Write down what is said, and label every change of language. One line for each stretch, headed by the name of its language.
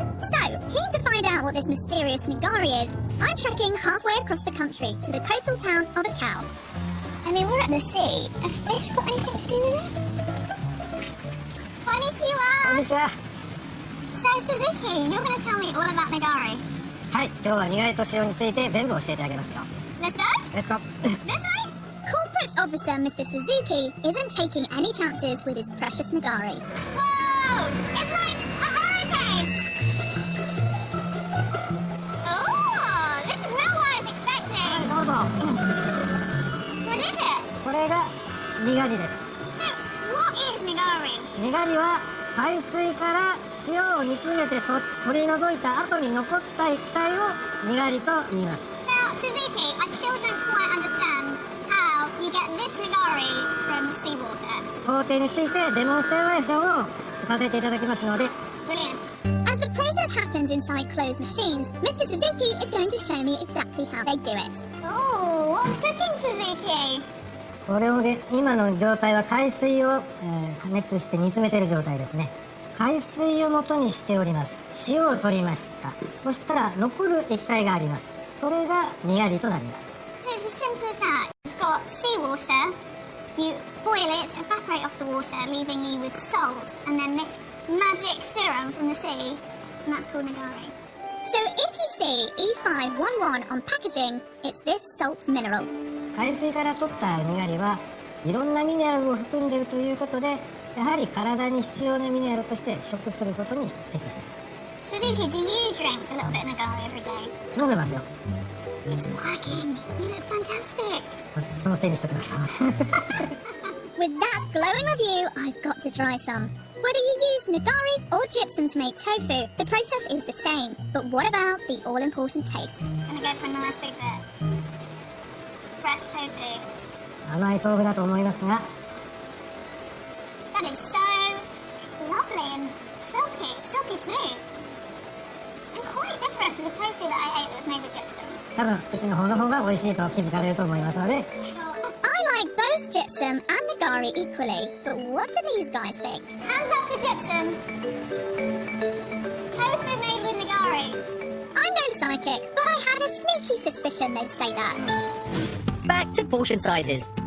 English: So, keen to find out what this mysterious nigari is, I'm trekking halfway across the country to the coastal town of Akau. I mean, we're at the sea. Have fish got anything to do with it? Konnichiwa! So, Suzuki, you're going to tell me all about nigari.
Japanese: はい、今日は苦いと塩について全部教えてあげますよ。
English: Let's go! Let's go! This way! Corporate officer Mr. Suzuki isn't taking any chances with his precious nigari. Whoa! It's like a hurricane! Oh, this is not what I was expecting!
Japanese: どうぞ。
English: What is it?
Japanese: これが苦りです。
English: So, what is nigari?
Japanese: 苦りは海水から塩を煮詰めて取り除いた後に残った液体を苦りと言います。
English: Now, Suzuki, I still don't quite understand how you get this nigari from seawater.
Japanese: 工程についてデモンストレーションをさせていただきますので。
English: Brilliant. As the process happens inside closed machines, Mr. Suzuki is going to show me exactly how they do it. Oh, what's cooking, Suzuki?
Japanese: これを今の状態は海水を、加熱して煮詰めている状態ですね。海水を元にしております。塩を取りました。そしたら残る液体があります。それが苦りとなります。
English: So it's as simple as that. You've got seawater, you boil it, evaporate off the water, leaving you with salt, and then this magic serum from the sea, and that's called nigari. So if you see E511 on packaging, it's this salt mineral.
Japanese: 海水から取った苦りはいろんなミネラルを含んでいるということで、やはり体に必要なミネラルとして食することに適しています。
English: Suzuki, do you drink a little bit of nigari every day?
Japanese: 飲んでますよ。
English: It's working. You look fantastic.
Japanese: そのせいにしておきました。
English: With that glowing review, I've got to try some. Whether you use nigari or gypsum to make tofu, the process is the same. But what about the all-important taste? Gonna go for a nice big bit. Fresh tofu.
Japanese: 甘い豆腐だと思いますが。
English: That is so lovely and silky smooth. And quite different to the tofu that I ate that was made with gypsum.
Japanese: 多分うちの方の方が美味しいと気づかれると思いますので。
English: I like both gypsum and nigari equally, but what do these guys think? Hands up for gypsum. Tofu made with nigari. I'm no psychic, but I had a sneaky suspicion they'd say that. Back to portion sizes.